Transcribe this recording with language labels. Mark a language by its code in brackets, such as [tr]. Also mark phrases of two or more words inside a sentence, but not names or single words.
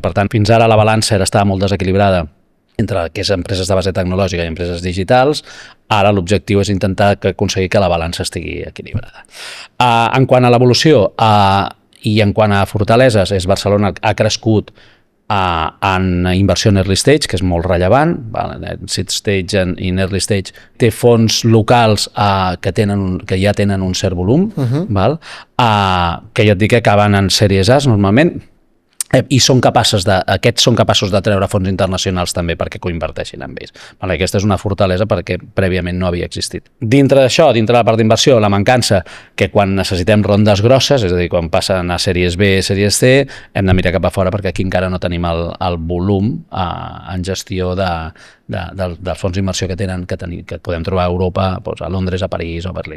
[ca] Per tant, fins ara la balança estava molt desequilibrada entre el que és empreses de base tecnològica i empreses digitals. Ara l'objectiu és intentar aconseguir que la balança estigui equilibrada. En quant a l'evolució i en quant a fortaleses, Barcelona ha crescut en inversió en [en] early stage, [ca] que és molt rellevant, en [en] seed stage [ca] i en [en] early stage [ca] té fons locals que ja tenen un cert volum, que ja et dic que acaben en sèries A normalment, i aquests són capaços de treure fons internacionals també perquè coinverteixin amb ells. Aquesta és una fortalesa perquè prèviament no havia existit. Dintre d'això, dintre de la part d'inversió, la mancança que quan necessitem rondes grosses, és a dir, quan passen a sèries B, sèries C, hem de mirar cap a fora perquè aquí encara no tenim el volum en gestió del fons d'inversió que podem trobar a Europa, a Londres, a París o a Berlín.